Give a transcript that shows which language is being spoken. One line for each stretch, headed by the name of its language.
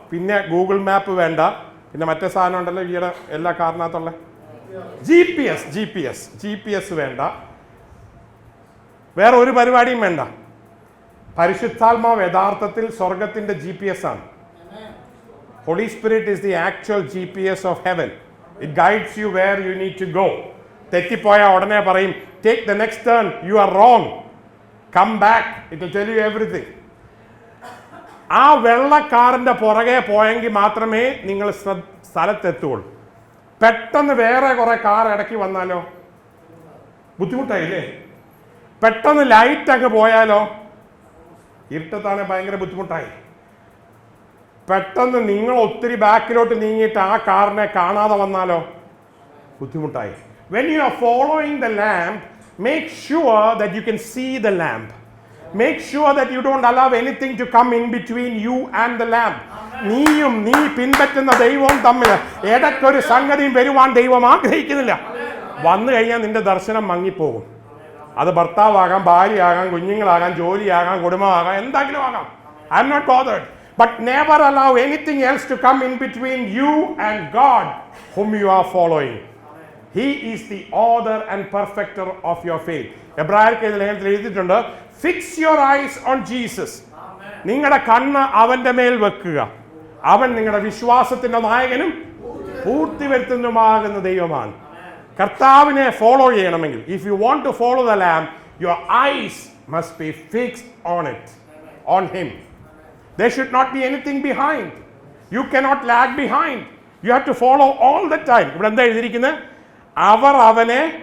Malayalam: പിന്നെ Google map വേണ്ട, പിന്നെ മറ്റേ സാധനം ഉണ്ടല്ലോ ഈയുടെ എല്ലാ കാറിനകത്തുള്ള GPS വേണ്ട, വേറെ ഒരു പരിപാടിയും വേണ്ട. പരിശുദ്ധാത്മാവ് യഥാർത്ഥത്തിൽ സ്വർഗത്തിന്റെ GPS ആണ്.
English: Holy Spirit is the actual GPS of heaven. It guides you where you need to go.
Malayalam: തെറ്റിപ്പോയ ഉടനെ പറയും
English: take the next turn, you are wrong, come back, it will tell you everything.
Malayalam: ആ വെള്ളക്കാരൻ്റെ പുറകെ പോയെങ്കിൽ മാത്രമേ നിങ്ങൾ സ്ഥലത്തെത്തുള്ളൂ. പെട്ടെന്ന് വേറെ കുറെ കാർ ഇടയ്ക്ക് വന്നാലോ ബുദ്ധിമുട്ടായില്ലേ? പെട്ടെന്ന് ലൈറ്റ് അങ്ങ് പോയാലോ? ഇരുട്ടത്താണ് ഭയങ്കര ബുദ്ധിമുട്ടായി. പെട്ടെന്ന് നിങ്ങൾ ഒത്തിരി ബാക്കിലോട്ട് നീങ്ങിയിട്ട് ആ കാറിനെ കാണാതെ വന്നാലോ ബുദ്ധിമുട്ടായി.
English: When you are following the lamb, make sure that you can see the lamb. Make sure that you don't allow anything to come in between you and the lamb.
Malayalam: നീയും നീ പിൻപറ്റുന്ന ദൈവവും തമ്മിൽ ഏതൊക്കെ സംഗതിയും വരുവാൻ ദൈവം ആഗ്രഹിക്കുന്നില്ല. വന്നു കഴിഞ്ഞാൽ നിന്റെ ദർശനം മങ്ങിപ്പോകും. അത് ഭർത്താവാകാം, ഭാര്യയാകാം, കുഞ്ഞുങ്ങളാകാം, ജോലിയാകാം, കുടുംബമാകാം, എന്തെങ്കിലും ആകാം.
English: I am not bothered. But never allow anything else to come in between you and God whom you are following. He is the author and perfecter of your faith.
Malayalam: എബ്രായർക്ക് ലേഖനത്തിൽ എഴുതിയിട്ടുണ്ട്,
English: Fix your eyes on Jesus.
Malayalam: നിങ്ങളുടെ കണ്ണ് അവന്റെ മേൽ വെക്കുക. അവൻ നിങ്ങളുടെ വിശ്വാസത്തിന്റെ നായകനും പൂർത്തി വരുത്തുന്നതുമാകുന്ന ദൈവമാണ്. കർത്താവിനെ ഫോളോ ചെയ്യണമെങ്കിൽ,
English: If you want to follow the lamb, your eyes must be fixed on it, on him. There should not be anything behind. You cannot lag behind. You have to follow all the time.
Malayalam: ഇവിടെ എന്താ എഴുതിയിരിക്കുന്നത്? അവർ അവനെ